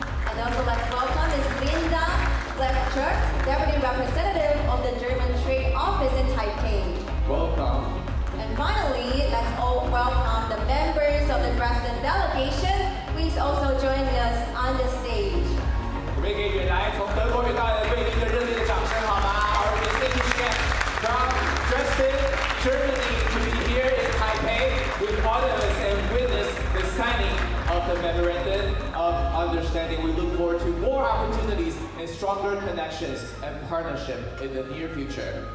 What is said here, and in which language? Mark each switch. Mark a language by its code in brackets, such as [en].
[en] And also let's welcome Ms. Linda Fletcher, Deputy Representative of the German Trade Office in Taipei. Welcome. And finally, let's all welcome the members of the Dresden delegation. Please also join us on the stage. [zh] 我们给远来从德国远道的贵宾的热烈的掌声，好吗？ [en] Our distinguished guests from Dresden, Germany, to be here in Taipei with all of us and witness the signing of the memorandum of understanding. We look forward to more opportunities and stronger connections and partnership in the near future.